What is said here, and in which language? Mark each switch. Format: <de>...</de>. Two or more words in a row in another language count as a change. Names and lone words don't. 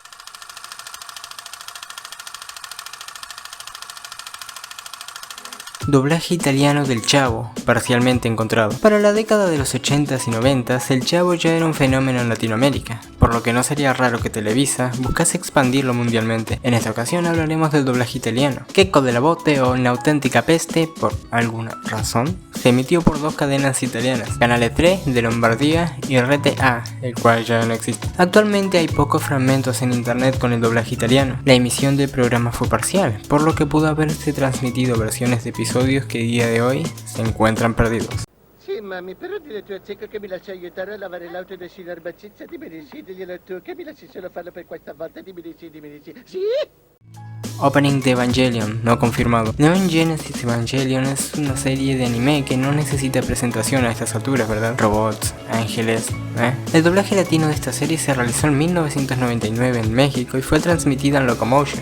<es>Doblaje italiano del Chavo, parcialmente encontrado. Para la década de los 80s y 90s, el Chavo ya era un fenómeno en Latinoamérica, por lo que no sería raro que Televisa buscase expandirlo mundialmente. En esta ocasión hablaremos del doblaje italiano. Checco della Botte o Una auténtica peste, por alguna razón, se emitió por dos cadenas italianas, Canale 3 de Lombardía y Rete A, el cual ya no existe. Actualmente hay pocos fragmentos en internet con el doblaje italiano. La emisión del programa fue parcial, por lo que pudo haberse transmitido versiones de episodios que a día de hoy se encuentran perdidos.</es> <it>Sì, mami, però dile a tua zecca che mi lascia aiutare a lavare l'auto del signor Baccizza, dimmi di sì, diglielo tu, che mi lasci solo farlo per questa volta, dimmi di sì, dimmi di sì.</it> <es>¿Sí? Opening de Evangelion, no confirmado. Neon Genesis Evangelion es una serie de anime que no necesita presentación a estas alturas, ¿verdad? Robots, ángeles, El doblaje latino de esta serie se realizó en 1999 en México y fue transmitida en Locomotion.</es>